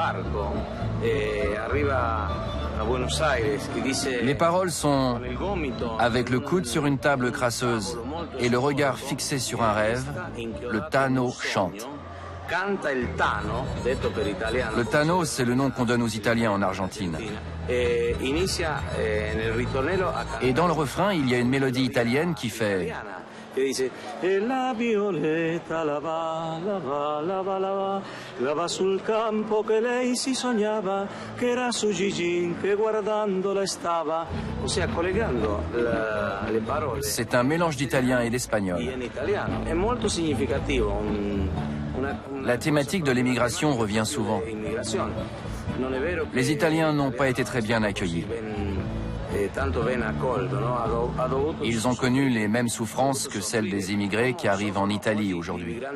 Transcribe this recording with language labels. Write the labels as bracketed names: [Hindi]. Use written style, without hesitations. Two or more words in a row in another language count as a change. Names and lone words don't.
[French] Les paroles sont « Avec le coude sur une table crasseuse et le regard fixé sur un rêve, le Tano chante ». Le Tano, c'est le nom qu'on donne aux Italiens en Argentine. Et dans le refrain, il y a une mélodie italienne qui fait... [Italian] La violetta lava, lava, lava, lava, lava sul campo che lei si sognava, che era su Gigin che guardandola stava. [French] C'est un mélange d'italien et d'espagnol. La thématique de l'émigration revient souvent. Les Italiens n'ont pas été très bien accueillis. Ils ont connu les mêmes souffrances que celles des immigrés qui arrivent en Italie aujourd'hui.